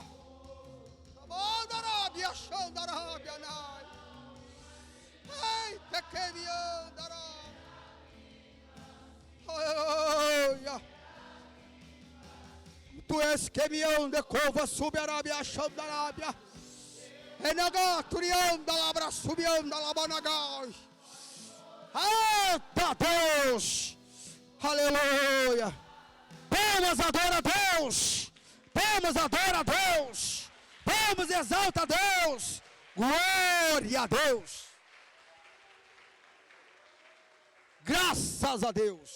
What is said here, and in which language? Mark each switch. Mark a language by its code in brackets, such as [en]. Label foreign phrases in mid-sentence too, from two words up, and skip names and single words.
[pt] Manda Arábia, chão da Arábia, nai. Ei, que me andará. Aleluia. Tu és que me anda, cova, sube Arábia, chão da Arábia. Enagá, turianda, labra, subianda, labanagai. Eita Deus. Aleluia. Palmas, adora a Deus. Palmas, adora a Deus. Palmas, exalta a Deus. Glória a Deus. Graças a Deus.